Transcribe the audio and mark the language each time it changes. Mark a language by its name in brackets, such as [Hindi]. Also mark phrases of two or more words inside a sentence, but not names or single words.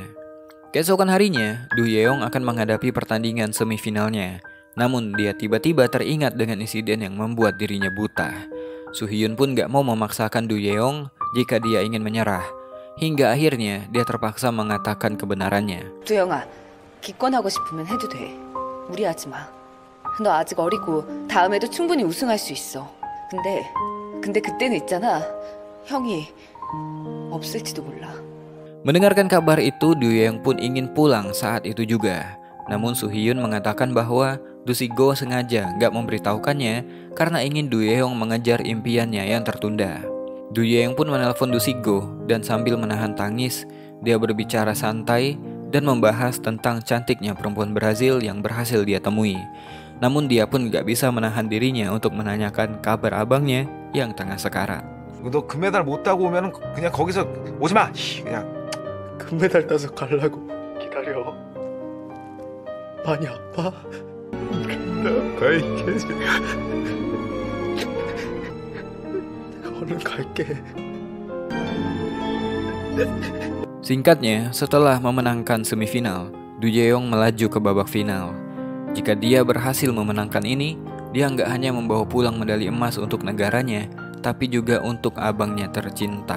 [Indonesian] Keesokan harinya, Du Yeong akan menghadapi pertandingan semifinalnya. Namun dia tiba-tiba teringat dengan insiden yang membuat dirinya buta. Soo Hyun pun gak mau memaksakan Du Yeong jika dia ingin menyerah. Hingga akhirnya dia terpaksa mengatakan kebenarannya. [Korean] 두영아, 기권하고 싶으면 해도 돼. 무리하지 마. 너 아직 어리고 다음에도 충분히 우승할 수 있어. 근데 그때는 있잖아. 형이 없을지도 몰라. [Indonesian] Mendengarkan kabar itu, Du Yeong pun ingin pulang saat itu juga. Namun Soo Hyun mengatakan bahwa Du Sik-go sengaja gak memberitahukannya karena ingin Du Yeong mengejar impiannya yang tertunda. Du Yeong pun menelpon Du Sik-go dan sambil menahan tangis, dia berbicara santai dan membahas tentang cantiknya perempuan Brazil yang berhasil dia temui. Namun dia pun gak bisa menahan dirinya untuk menanyakan kabar abangnya yang tengah sekarat. [Korean] 너 금메달 못 따고 오면 그냥 거기서 오지 마. 그냥. 금메달 따서 가려고 기다려. 많이 아파? 내가 있겠지. 내가 얼른 갈게. [Indonesian] Singkatnya, setelah memenangkan semifinal, Du Yeong melaju ke babak final. Jika dia berhasil memenangkan ini, dia nggak hanya membawa pulang medali emas untuk negaranya, tapi juga untuk abangnya tercinta.